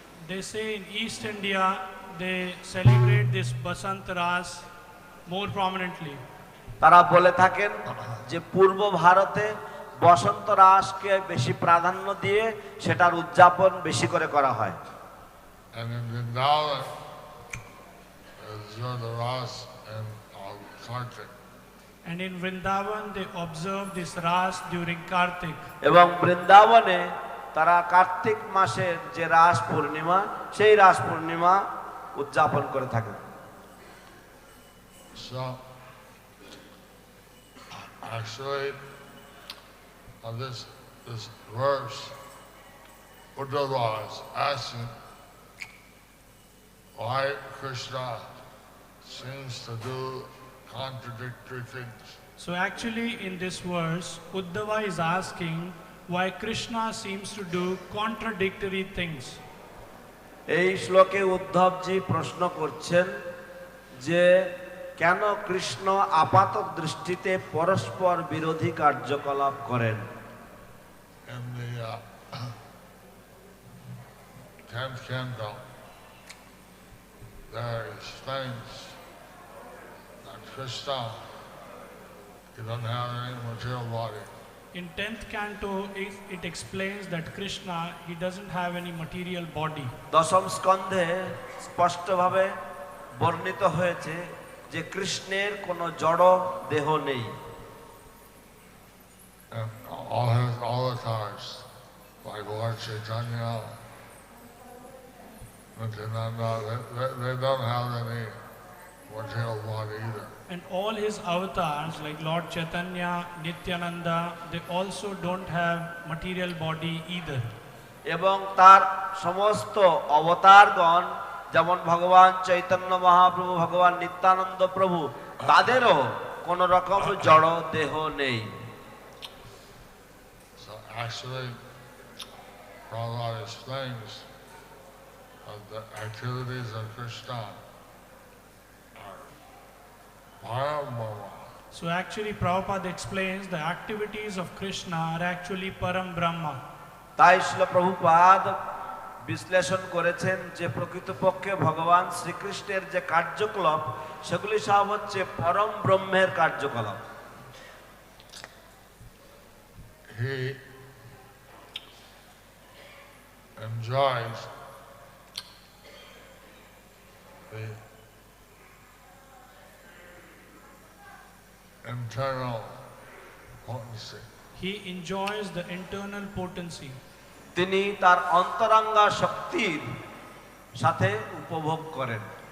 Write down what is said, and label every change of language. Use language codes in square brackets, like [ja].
[en] They say in East India they celebrate this Basant Ras more prominently. [bn] তারা বলে থাকেন যে পূর্ব ভারতে বসন্ত রাসকে বেশি প্রাধান্য দিয়ে সেটার উদযাপন বেশি করে করা হয়। [en] And in Vrindavan is the Ras and Kartik. And in Vrindavan they observe this Ras during Kartik. [bn] এবং বৃন্দাবনে তারা কার্তিক মাসের যে রাস পূর্ণিমা সেই রাস পূর্ণিমা উদযাপন করে থাকেন। [en] So actually this verse Uddhava is asking why Krishna seems to do contradictory things. So actually in this verse Uddhava is asking why Krishna seems to do contradictory things. [bn] এই শ্লোকে উদ্ধবজি প্রশ্ন করছেন যে কেন কৃষ্ণ আপাত দৃষ্টিতে পরস্পর বিরোধী কার্যকলাপ করেন। [en] In the 10th canto, there explains that Krishna, he doesn't have any material body. In 10th canto it explains that Krishna, he doesn't have any material body. [bn] দশম স্কন্ধে স্পষ্টভাবে বর্ণিত হয়েছে যে কৃষ্ণের কোনো জড় দেহ নেই। [en] And all his avatars, like Lord Chaitanya, Nityananda, they don't have any material body either. And all his avatars like Lord Chaitanya, Nityananda, they also don't have material body either. [bn] এবং তার সমস্ত অবতারগণ যেমন ভগবান চৈতন্য মহাপ্রভু, ভগবান নিত্যানন্দ প্রভু, তাদেরও কোন রকম জড় দেহ নেই। [en] So actually, Prabhupada explains the activities of Krishna are Brahma. So actually Prabhupada explains the activities of Krishna are actually Param Brahma. [bn] তাই শ্রীল প্রভুপাদ বিশ্লেষণ করেছেন যে প্রকৃতপক্ষে ভগবান শ্রীকৃষ্ণের যে কার্যকলাপ সেগুলি সব হচ্ছে পরম ব্রহ্মের কার্যকলাপ। [en] He enjoys the internal potency. He enjoys the internal potency. [bn] তিনি তার অন্তরঙ্গা শক্তির সাথে উপভোগ করেন।